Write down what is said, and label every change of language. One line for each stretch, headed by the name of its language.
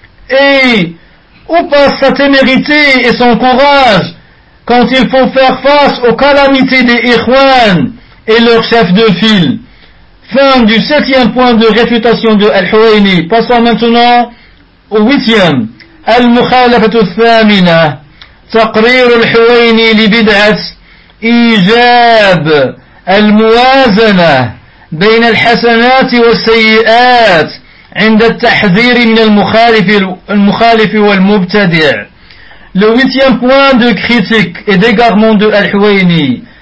French: Et où passe sa témérité et son courage quand il faut faire face aux calamités des Ikhwan et leurs chefs de file ? Fin du 7e point de réfutation de Al-Huwayni. Passons maintenant au 8e.
Arabic: Al-Mukhalafatu Thamina. تقرير الحويني لبدعة إيجاب الموازنة بين الحسنات والسيئات عند التحذير من المخالف والمبتدع.
French: Le huitième point de critique et d'égarement de Al-Huwayni.